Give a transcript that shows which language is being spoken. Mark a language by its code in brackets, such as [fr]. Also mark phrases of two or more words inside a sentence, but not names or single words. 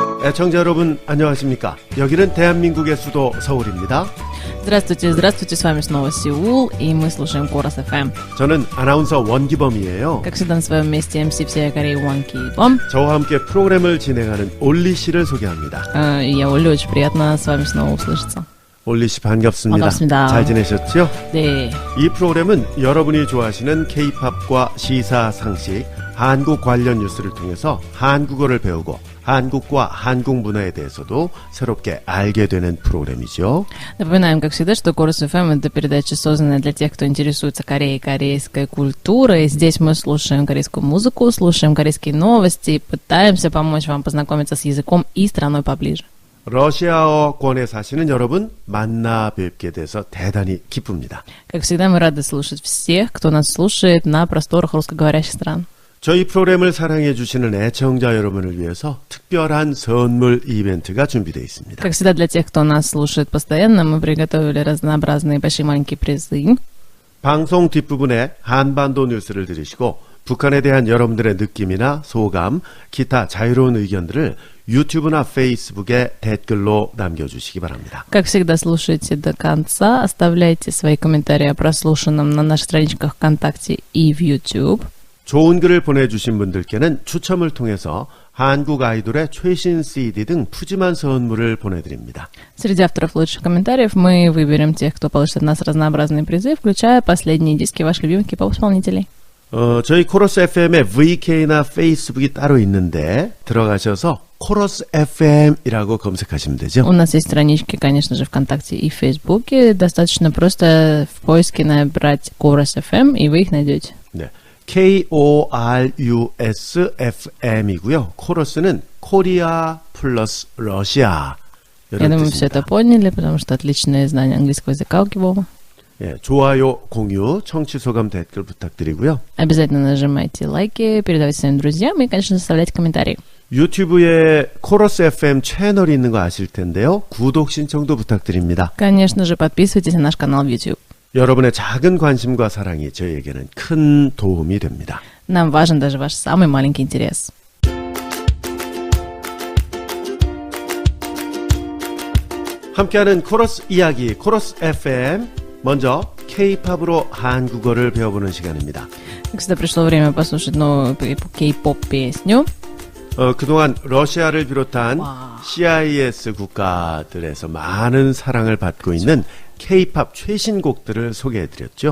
[ko] 애청자 여러분 안녕하십니까? 여기는 대한민국의 수도 서울입니다. [ru] Здравствуйте, здравствуйте, с вами снова Сеул, и мы слушаем Корос FM. [ko] 저는 아나운서 원기범이에요. [ru] Как всегда на своем месте MC всей Кореи Ван Ки-бом. [ko] 저와 함께 프로그램을 진행하는 올리 씨를 소개합니다. [ru] Я Оля, очень приятно с вами снова услышаться. [ko] 올리 씨 반갑습니다. 반갑습니다. 잘 지내셨죠? 네. 이 프로그램은 여러분이 좋아하시는 K-팝과 시사, 상식, 한국 관련 뉴스를 통해서 한국어를 배우고 한국과 한국 문화에 대해서도 새롭게 알게 되는 프로그램이죠. [ru] Напоминаем, как всегда, что Корос FM — это передача, созданная для тех, кто интересуется Кореей, корейской культурой. Здесь мы слушаем корейскую музыку, слушаем корейские новости и пытаемся помочь вам познакомиться с языком и страной поближе. [ko] 러시아어권에 사시는 여러분 만나 뵙게 돼서 대단히 기쁩니다. [ru] Как всегда, мы рады слушать всех, кто нас слушает на просторах русскоговорящих стран. [ko] 저희 프로그램을 사랑해 주시는 애청자 여러분을 위해서 특별한 선물 이벤트가 준비되어 있습니다. [ru] Как всегда, для тех, кто нас слушает постоянно, мы приготовили разнообразные большие маленькие призы. [ko] 방송 뒷부분에 한반도 뉴스를 들으시고 북한에 대한 여러분들의 느낌이나 소감, 기타 자유로운 의견들을 유튜브나 페이스북에 댓글로 남겨주시기 바랍니다. [ru] Как всегда, слушайте до конца, оставляйте свои комментарии о прослушанном на наших страничках ВКонтакте и в YouTube. [ko] 좋은 글을 보내주신 분들께는 추첨을 통해서 한국 아이돌의 최신 CD 등 푸짐한 선물을 보내드립니다. [ru] Среди авторов лучших комментариев мы выберем тех, кто получит от нас разнообразные призы, включая последние диски ваших любимых кей-поп-исполнителей. [ko] 저희 코러스 FM의 VK나 페이스북이 따로 있는데 들어가셔서 코러스 FM이라고 검색하시면 되죠. [ru] У нас есть странички, конечно же, ВКонтакте и в Фейсбуке. Достаточно просто в поиске набрать Корос FM, и вы их найдете. [ko] 네. KORUS-FM이고요. 코러스는 코리아 플러스 러시아. [ru] Я думаю, все это поняли, потому что отличное знание английского языка у Кибома. [ko] 예, 좋아요, 공유, 청취 소감 댓글 부탁드리고요. [ru] Обязательно нажимайте лайки, передавайте своим друзьям и, конечно, оставляйте комментарии. [ko] 유튜브에 코러스 FM 채널이 있는 거 아실 텐데요. 구독 신청도 부탁드립니다. [ru] Конечно же, подписывайтесь на наш канал в YouTube. [ko] 여러분의 작은 관심과 사랑이 저희에게는 큰 도움이 됩니다. [ru] Нам важен даже ваш самый маленький интерес. [ko] 함께하는 코러스 이야기, 코러스 FM. 먼저 K-팝으로 한국어를 배워보는 시간입니다. [ru] Как всегда, пришло время послушать новую K-pop песню. [ko] 그동안 러시아를 비롯한 CIS 국가들에서 많은 사랑을 받고 있는 K-팝 최신곡들을 소개해드렸죠.